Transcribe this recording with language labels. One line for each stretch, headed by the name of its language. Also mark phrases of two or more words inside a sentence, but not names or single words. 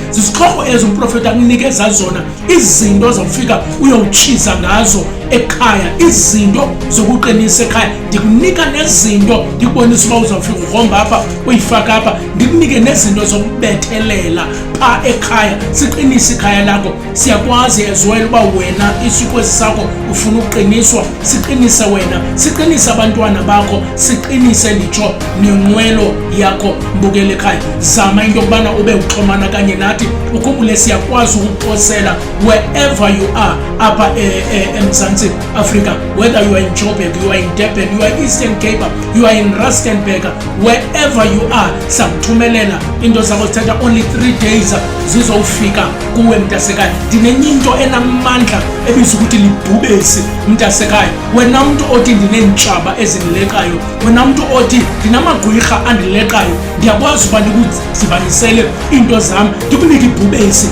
Xhosa: Zizixhobo ezo umprofeti akunikeza zona, izinto zofika uyowutshiza ngazo ekhaya, izinto zokuqinisa ekhaya. Ndikunika nezinto ndikubonisa uba uzawufika ugromba apha uyifaka apha, ndikunike nezinto zokubethelela pha ekhaya, siqinise ikhaya lakho. Siyakwazi
English: as well
Xhosa: uba wena isikwezi sakho ufuna uqiniswa, siqinise wena, siqinise abantwana bakho, siqinise nditsho nenqwelo yakho mbukele ekhaya. zama into yokubana ube uxhomana kanye nathi. Ukhumbule siyakwazi ukuposela
English: wherever you are
Xhosa: apha eMzantsi Afrika,
English: whether you are in Joburg, you are in Durban, you are Eastern Cape, you are in Rustenburg, wherever you are,
Xhosa: sakuthumelela into zakho zithatha
English: only 3 days
Xhosa: zizofika kuwe mntasekhaya. Ndinenye into enamandla ebizwa ukuthi libhubesi mntasekhaya. Wena mntu othi ndinentshaba ezindilekayo, wena mntu othi ndinamagwirha andilekayo, ndiyakwazi uba ndikuzibanisele into zam ndikunike ibhubesi.